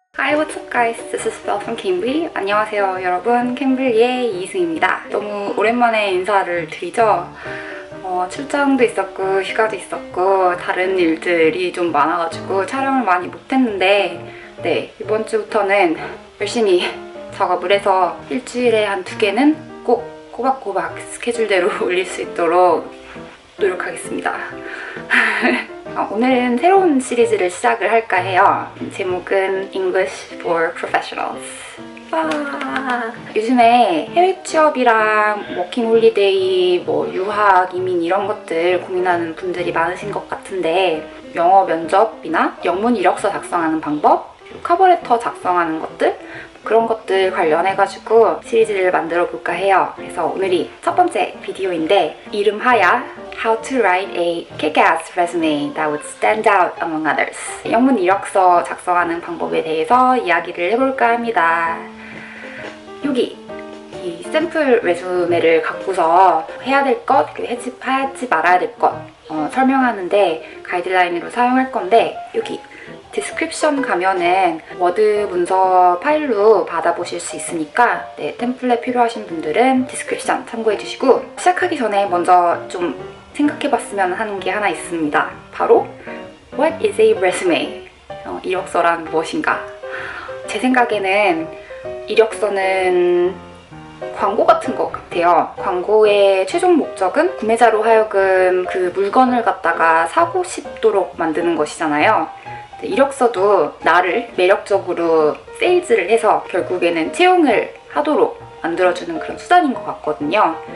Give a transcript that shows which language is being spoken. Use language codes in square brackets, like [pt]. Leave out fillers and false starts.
[en] What's up guys, this is Belle from Cambly. [ko] 안녕하세요 여러분, 캠블리의 이승입니다. 너무 오랜만에 인사를 드리죠. 출장도 있었고 휴가도 있었고 다른 일들이 좀 많아가지고 촬영을 많이 못했는데 네, 이번 주부터는 열심히 작업을 해서 일주일에 한 2개는 꼭 꼬박꼬박 스케줄대로 올릴 수 있도록 노력하겠습니다. 오늘은 새로운 시리즈를 시작을 할까 해요. 제목은 English for Professionals. 요즘에 해외 취업이랑 워킹 홀리데이, 유학, 이민 이런 것들 고민하는 분들이 많으신 것 같은데 영어 면접이나 영문 이력서 작성하는 방법, 커버레터 작성하는 것들 그런 것들 관련해가지고 시리즈를 만들어 볼까 해요. 그래서 오늘이 첫 번째 비디오인데 이름하야 [en] How to write a kick-ass resume that would stand out among others. [ko] 영문 이력서 작성하는 방법에 대해서 이야기를 해볼까 합니다. 여기 이 샘플 레주메를 갖고서 해야 될 것, 하지 말아야 될 것 설명하는데 가이드라인으로 사용할 건데 여기 디스크립션 가면은 워드 문서 파일로 받아보실 수 있으니까 네, 템플릿 필요하신 분들은 디스크립션 참고해주시고 시작하기 전에 먼저 좀 생각해봤으면 하는 게 하나 있습니다. 바로 [en] What is a resume? [ko] 이력서란 무엇인가? 제 생각에는 이력서는 광고 같은 것 같아요. 광고의 최종 목적은 구매자로 하여금 그 물건을 갖다가 사고 싶도록 만드는 것이잖아요. 이력서도 나를 매력적으로 세일즈를 해서 결국에는 채용을 하도록 만들어주는 그런 수단인 것 같거든요.